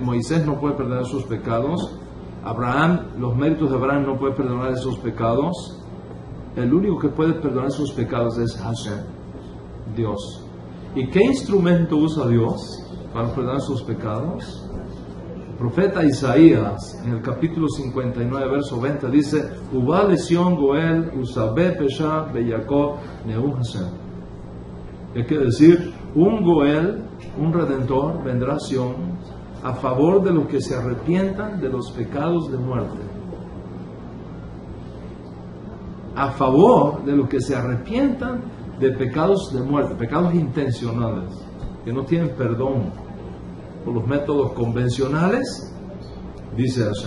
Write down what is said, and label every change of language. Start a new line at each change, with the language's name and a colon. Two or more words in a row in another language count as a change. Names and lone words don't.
Spanish: Moisés no puede perdonar sus pecados. Abraham, los méritos de Abraham no pueden perdonar esos pecados. El único que puede perdonar sus pecados es Hashem, Dios. ¿Y qué instrumento usa Dios para perdonar sus pecados? El profeta Isaías, en el capítulo 59, verso 20, dice:
Hebrew: ובא לציון גואל ולשבי פשע ביעקב נאם השם.
Spanish: ¿Qué quiere decir? Un goel, un redentor, vendrá a Sion a favor de los que se arrepientan de los pecados de muerte. A favor de los que se arrepientan de pecados de muerte, pecados intencionales, que no tienen perdón por los métodos convencionales, dice Hashem.